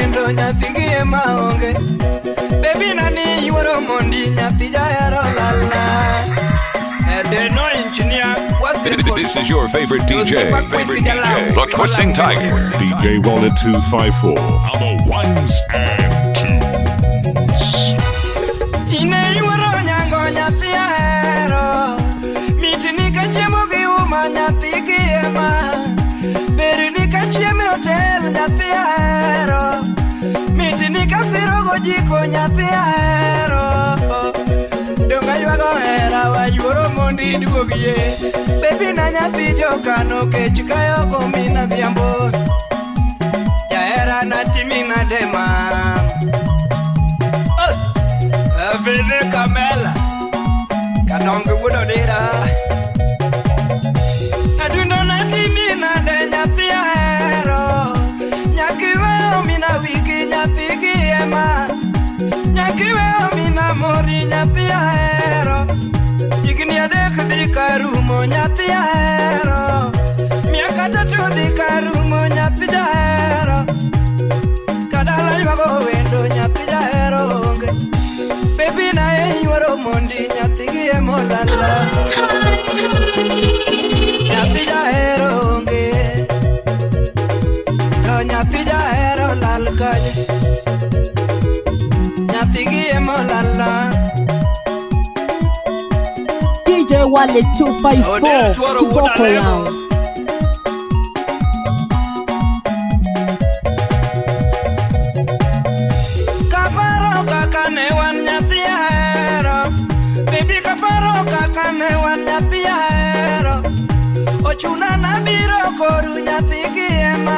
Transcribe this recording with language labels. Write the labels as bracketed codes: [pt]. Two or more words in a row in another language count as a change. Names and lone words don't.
[luo] nyathigi ema onge. Baby nani yuoro mondi nyathi jahero lalna. [en] No engineer. This is your favorite DJ. The Twisting Tiger. DJ Wallet 254. On the ones and twos. [luo] Ine yuoro nyango nyathi ahero. Mitini ka chiemo gi uma nyathi gi ema. Berini ka chiemo hotel nyathi ahero. Mitini ka siro go jiko nyathi ahero. Donga yuago hera wa yuoro mondi duogie. Baby na nyathi jokano kech kayo komina dhiambo. Jahera na timina dema. Vene Kamela Kanonga wudo dira. Adundo na timina de nyathi ahero. Nyakiwe omina wiki nyathi gi ema. Nyakiwe omina mori nyathi ahero. Igni adek dhi karumo nyathi ahero. [sw] Miaka tatu [luo] dhi karumo nyathi jahero. Kadala yuago wendo nyathi jahero onge. Baby na yuoro mondi nyathi gi emolala. Nyathi jahero onge. To nyathi jahero lal kanye. Nyathi gi emolala. [sw] DJ Wallet 254 Kiboko yao. [luo] Kaparo kaka ne wan nyathi ahero. Baby kaparo kaka ne wan nyathi ahero. Ochuna na biro koru nyathi gi ema.